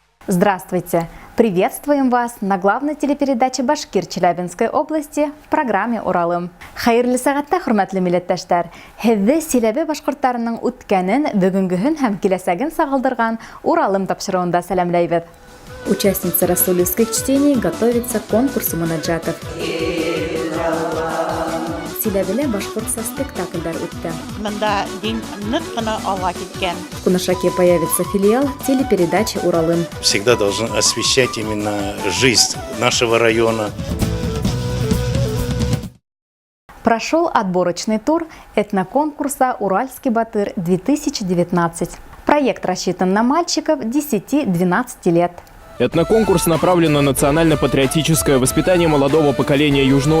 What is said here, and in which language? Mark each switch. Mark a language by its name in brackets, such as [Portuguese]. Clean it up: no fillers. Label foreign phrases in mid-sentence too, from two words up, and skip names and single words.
[Russian] Здравствуйте! Приветствуем вас на главной телепередаче Башкир Челябинской области в программе «Уралым». [Bashkir] Хайырлы сағатта, хурматлы милләттәштәр, һеҙҙе Силәбе башҡорттарының үткәнен, бөгөнгөһөн һәм киләсәген сағылдырған «Уралым» тапшырыуында сәләмләйбеҙ. [Russian] Участница расулевских чтений готовится к конкурсу мунаджатов. [Bashkir] Силәбелә башҡортса спектакльдәр үтте. Мында дин ныҡ ҡына ала киткән. [Russian] В Кунашаке появится филиал телепередачи «Уралым». Всегда должен освещать именно жизнь нашего района. Прошел отборочный тур этноконкурса «Уральский батыр-2019». Проект рассчитан на мальчиков 10-12 лет. Этноконкурс направлен на национально-патриотическое воспитание молодого поколения южноуральцев.